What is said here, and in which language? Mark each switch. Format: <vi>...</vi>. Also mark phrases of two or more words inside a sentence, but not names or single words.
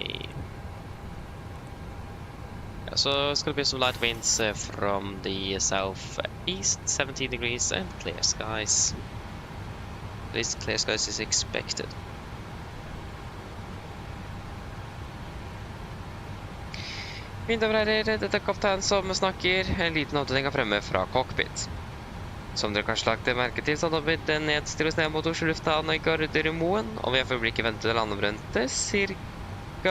<en>Yeah, so it's gonna be some light winds from the southeast, 17 degrees and clear skies. At least clear skies is expected.</en> <no>Mine damer og herrer, dette er kaptein som snakker. En liten avdeling er fremme fra cockpit. Som dere kanskje lagt merke til, så hadde det blitt nedstyrt ned mot Oslo lufthavn i Gardermoen, og vi har for øyeblikket ventet til landet rundt ca.</no>